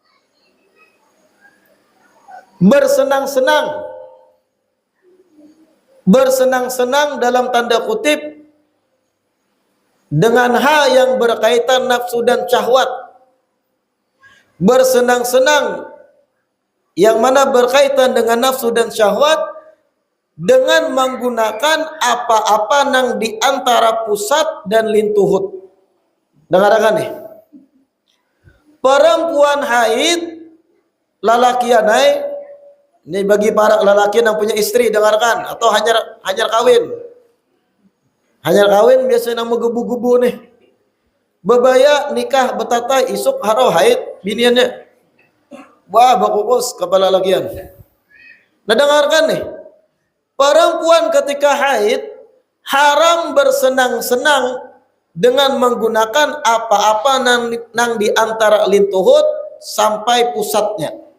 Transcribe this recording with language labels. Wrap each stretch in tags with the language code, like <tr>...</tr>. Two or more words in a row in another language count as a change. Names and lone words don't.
<id>Bersenang-senang bersenang-senang dalam tanda kutip dengan hal yang berkaitan nafsu dan syahwat, bersenang-senang yang mana berkaitan dengan nafsu dan syahwat dengan menggunakan apa-apa nang di antara pusat dan lintuhut.</id> <bjn>Dengarkan nih, perempuan haid lalakianai, ini bagi para lelaki yang punya istri, dengarkan, atau hanyar kawin. Hanyar kawin biasanya nama gebu-gebu nih. Bebaya nikah betatai isuk haro haid biniannya. Wah, bakukus kepala lagian.</bjn> <id>Nah, dengarkan nih. Perempuan ketika haid haram bersenang-senang dengan menggunakan apa-apa nang di antara lintuhut sampai pusatnya.</id>